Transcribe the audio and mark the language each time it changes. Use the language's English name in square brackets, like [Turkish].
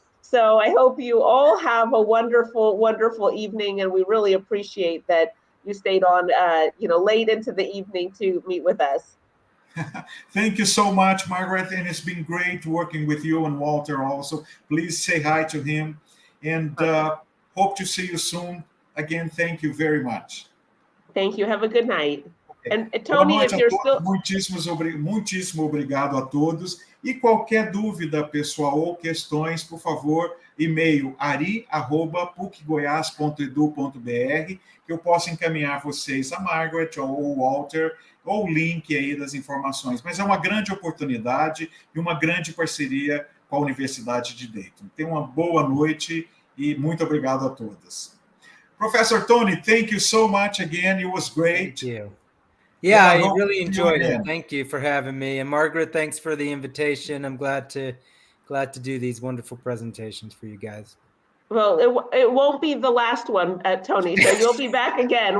[English] So I hope you all have a wonderful, wonderful evening, and we really appreciate that you stayed on, late into the evening to meet with us. Thank you so much, Margaret, and it's been great working with you and Walter also. Please say hi to him, and hope to see you soon. Again, thank you very much. Thank you. Have a good night. Okay. And Tony, if you're still... [Portuguese] Muitíssimo obrigado a todos. E qualquer dúvida, pessoal, ou questões, por favor, e-mail ari@pucgoias.edu.br, que eu possa encaminhar vocês a Margaret ou o Walter, ou o link aí das informações. Mas é uma grande oportunidade e uma grande parceria com a Universidade de Dayton. Tenham uma boa noite e muito obrigado a todas. [English] Professor Tony, thank you so much again. It was great. Thank you. Yeah, I really enjoyed it. Thank you for having me. And Margaret, thanks for the invitation. I'm glad to do these wonderful presentations for you guys. Well, it won't be the last one, Tony, so you'll be back again.